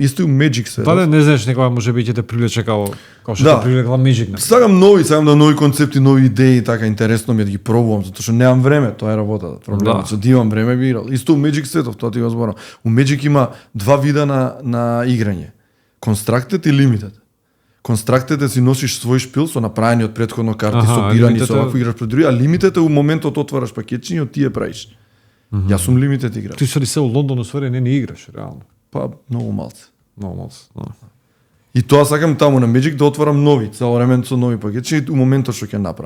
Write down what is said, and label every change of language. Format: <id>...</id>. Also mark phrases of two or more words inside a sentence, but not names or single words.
<mk>Исто и у Magic се. Да, не знаеш некоја може би ќе те привлече како што Да. те привлекла Magic. не? Сакам нови концепти, нови идеи, така интересно ми е да ги пробувам, затоа што немам време, тоа е работата. Проблемот, Да. што да имам време би играл. Исто у Magic светов, тоа ти го зборам. У Magic има два вида на играње. Constructed и Limited. Constructed си носиш свој шпил со направени од претходно карти, Аха, собирани Limited со е- овакво играш пред други, а Limited е у моментот отвараш пакетчиња и од тие правиш. Јас сум Limited играч. Ти се ли се у Лондон усвари не играш реално. Па многу малце. Много малце. Да. И тоа сакам таму на Magic да отварам нови, цело време со нови пакетчиња и у моментот што ќе направам.</mk>